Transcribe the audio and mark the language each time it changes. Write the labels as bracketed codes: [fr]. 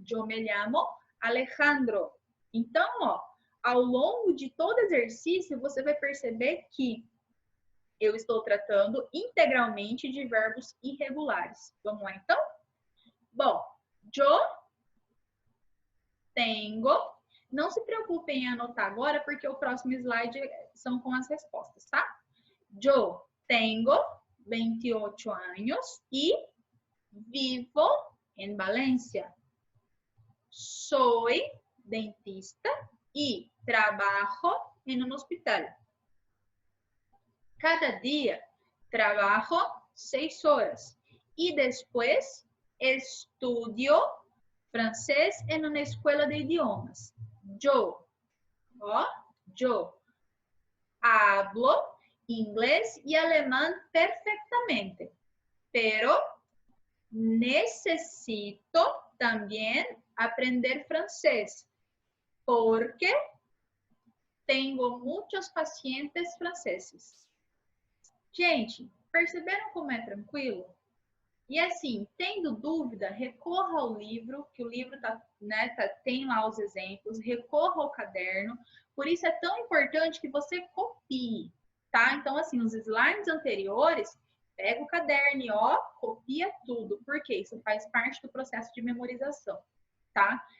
[es] Yo me llamo Alejandro. [pt] Então, ó, ao longo de todo exercício, você vai perceber que eu estou tratando integralmente de verbos irregulares. Vamos lá, então? Bom, [es] yo tengo. [pt] Não se preocupem em anotar agora, porque o próximo slide são com as respostas, tá? [es] Yo tengo 28 años y vivo en Valencia. Soy dentista y trabajo en un hospital. Cada día trabajo 6 horas y después estudio francés en una escuela de idiomas. Yo hablo inglés y alemán perfectamente, pero necesito también aprender francés porque tengo muchos pacientes franceses. [pt] Gente, Perceberam como é tranquilo? E assim, tendo dúvida, recorra ao livro, que o livro tem lá os exemplos, recorra ao caderno. Por isso é tão importante que você copie, tá? Então, assim, os slides anteriores, pega o caderno e ó, copia tudo, porque isso faz parte do processo de memorização, tá?